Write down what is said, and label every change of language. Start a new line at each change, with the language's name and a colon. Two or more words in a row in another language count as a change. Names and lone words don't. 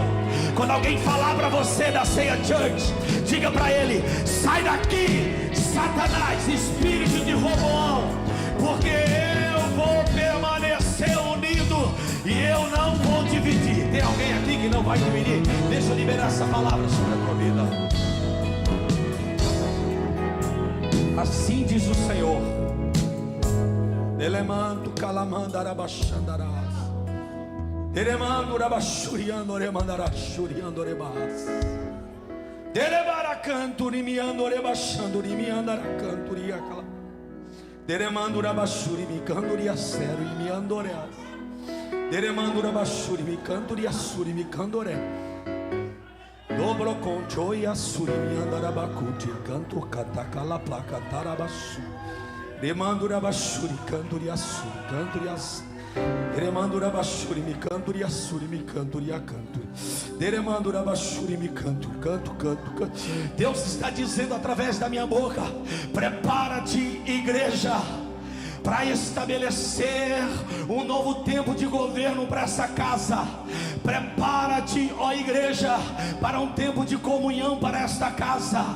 Portuguese: Quando alguém falar para você da Ceia Church, diga para ele: sai daqui, Satanás, espírito de Roboão, porque eu vou permanecer unido e eu não vou dividir. Tem alguém aqui que não vai dividir? Deixa eu liberar essa palavra sobre a tua vida. Assim diz o Senhor: Elemanto calamanda arabaxandarás, Eremando rabachuriando remandarachuriando rebas, Derebaracanto rimiando rebachando rimiandaracanto riacala, Deremando rabachuri micando riacero e miandoreas, Deremando rabachuri micando riassuri micandore, Dobro concho e assuri miandarabacuti, canto catacala placa tarabaçu. Remandura bashuri canturia suri canturia Remandura bashuri mi canturia suri mi canturia canto Deremandura bashuri mi canto canto. Deus está dizendo através da minha boca: prepara-te, igreja, para estabelecer um novo tempo de governo para essa casa. Prepara-te, ó igreja, para um tempo de comunhão para esta casa.